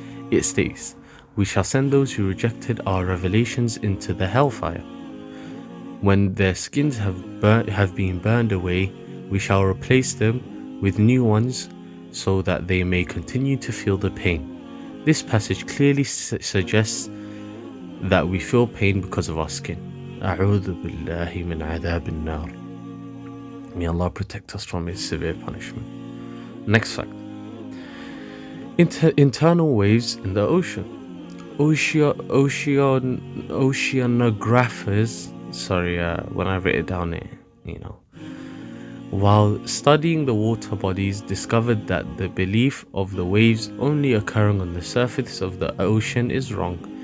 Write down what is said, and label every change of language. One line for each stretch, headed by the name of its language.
English: It states, "We shall send those who rejected our revelations into the hellfire." When their skins have been burned away, we shall replace them with new ones so that they may continue to feel the pain. This passage clearly suggests that we feel pain because of our skin.
Arabic: أعوذ بالله من عذاب النار.
English: May Allah protect us from His severe punishment. Next fact. Internal waves in the ocean. Oceanographers, when I wrote it down here, while studying the water bodies, discovered that the belief of the waves only occurring on the surface of the ocean is wrong.